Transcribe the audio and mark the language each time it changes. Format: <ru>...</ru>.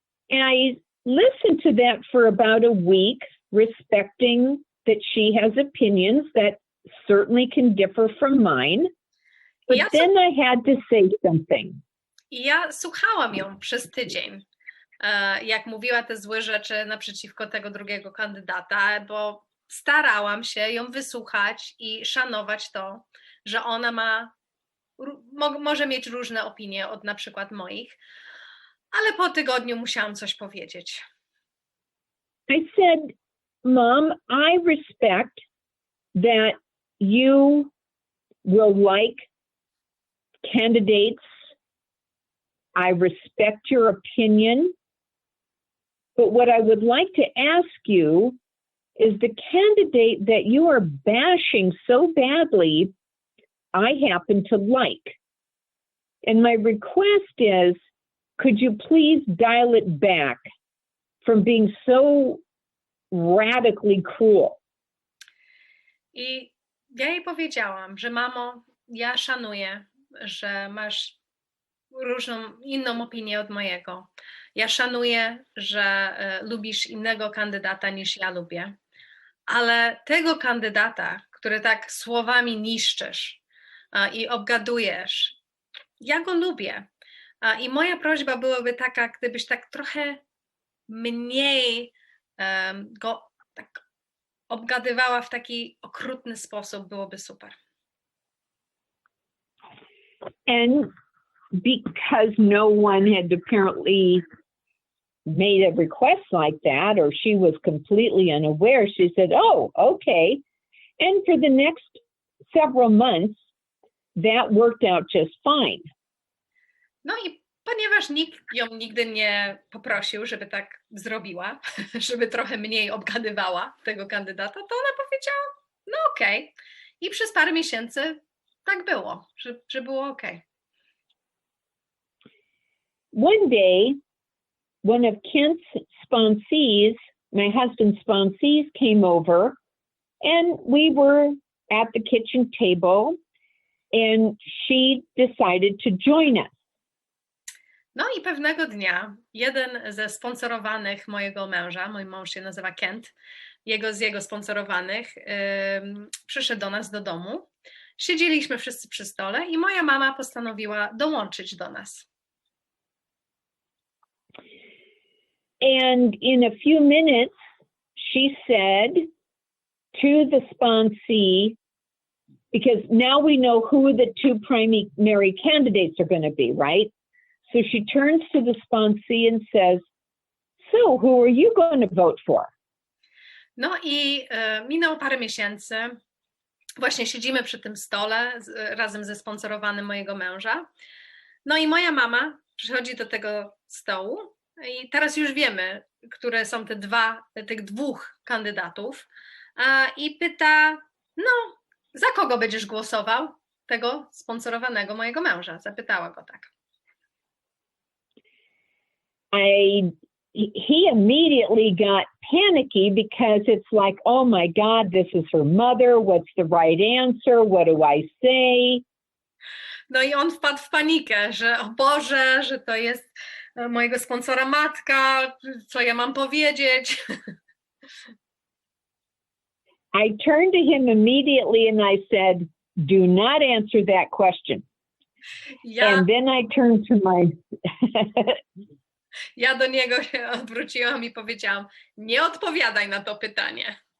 <en>And I listened to that for about a week, respecting that she has opinions that certainly can differ from mine. But then I had to say something.</en> <pl>Ja słuchałam ją przez tydzień, jak mówiła te złe rzeczy naprzeciwko tego drugiego kandydata, bo starałam się ją wysłuchać i szanować to, że ona może mieć różne opinie od na przykład moich, ale po tygodniu musiałam coś powiedzieć.</pl> <en>I said, Mom, I respect that you will like candidates. I respect your opinion. But what I would like to ask you is the candidate that you are bashing so badly, I happen to like. And my request is, could you please dial it back from being so radically cruel?</en> <pl>I ja jej powiedziałam, że mamo, ja szanuję, że masz różną, inną opinię od mojego. Ja szanuję, że lubisz innego kandydata niż ja lubię, ale tego kandydata, który tak słowami niszczysz i obgadujesz, ja go lubię. I moja prośba byłaby taka, gdybyś tak trochę mniej go tak obgadywała w taki okrutny sposób, byłoby super.</pl> <en>And because no one had apparently made a request like that, or she was completely unaware, she said, oh, okay. And for the next several months, that worked out just fine.</en> <pl>No i ponieważ nikt ją nigdy nie poprosił, żeby tak zrobiła, żeby trochę mniej obgadywała tego kandydata, to ona powiedziała, no okej. I przez parę miesięcy tak było, że było okej.</pl> <en>One day, one of Kent's sponsees, my husband's sponsees, came over, and we were at the kitchen table, and she decided to join us.</en> <pl>No i pewnego dnia jeden ze sponsorowanych mojego męża, mój mąż się nazywa Kent, z jego sponsorowanych przyszedł do nas do domu. Siedzieliśmy wszyscy przy stole i moja mama postanowiła dołączyć do nas.</pl> <en>And in a few minutes, she said to the sponsee, because now we know who the two primary candidates are going to be, right? So she turns to the sponsee and says, so who are you going to vote for?</en> <pl>No i minęło parę miesięcy. Właśnie siedzimy przy tym stole razem ze sponsorowanym mojego męża. No i moja mama przychodzi do tego stołu i teraz już wiemy, które są tych dwóch kandydatów i pyta, no, za kogo będziesz głosował? Tego sponsorowanego mojego męża. Zapytała go tak.</pl> <en>He immediately got panicky because it's like, oh my God, this is her mother. What's the right answer? What do I say?</en> <pl>No i on wpadł w panikę, że o Boże, że to jest mojego sponsora matka, co ja mam powiedzieć.</pl> <en>I turned to him immediately and I said, do not answer that question. And then I turned to my</en> <pl>Ja do niego się odwróciłam i powiedziałam, nie odpowiadaj na to pytanie.</pl>